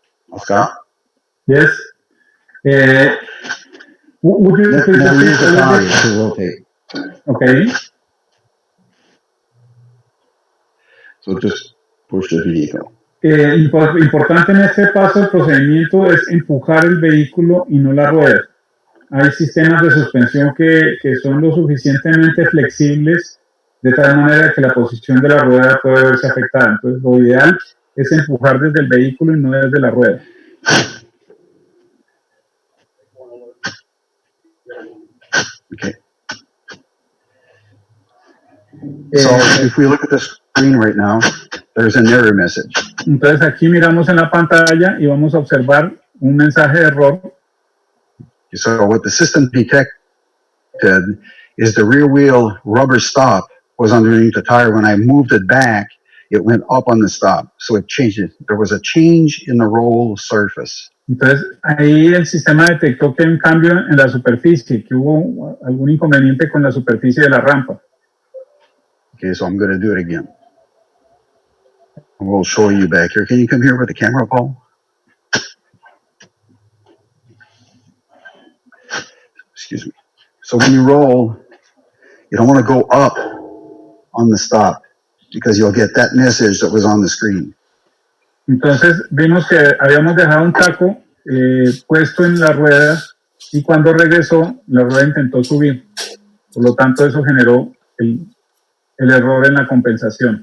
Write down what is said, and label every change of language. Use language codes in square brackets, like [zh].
[en] Oscar? Yes. Would you never use the tire to rotate. Okay. So just push the vehicle. [es] Importante en este paso el procedimiento es empujar el vehículo y no la rueda. Hay sistemas de suspensión que son lo suficientemente flexibles de tal manera que la posición de la rueda puede verse afectada. Entonces lo ideal es empujar desde el vehículo y no desde la rueda. [en] Okay. So if we look at the screen right now, there's an error message. [es] Entonces aquí miramos en la pantalla y vamos a observar un mensaje de error. [en] So what the system detected is the rear wheel rubber stop was underneath the tire. When I moved it back, it went up on the stop. So it changed it. There was a change in the roll surface. [es] Entonces ahí el sistema detectó que hay un cambio en la superficie, que hubo algún inconveniente con la superficie de la rampa. [en] Okay, so I'm going to do it again. We'll show you back here. Can you come here with the camera, Paul? Excuse me. So when you roll, you don't want to go up on the stop because you'll get that message that was on the screen. [es] Entonces vimos que habíamos dejado un taco puesto en la rueda y cuando regresó, la rueda intentó subir. Por lo tanto, eso generó el error en la compensación.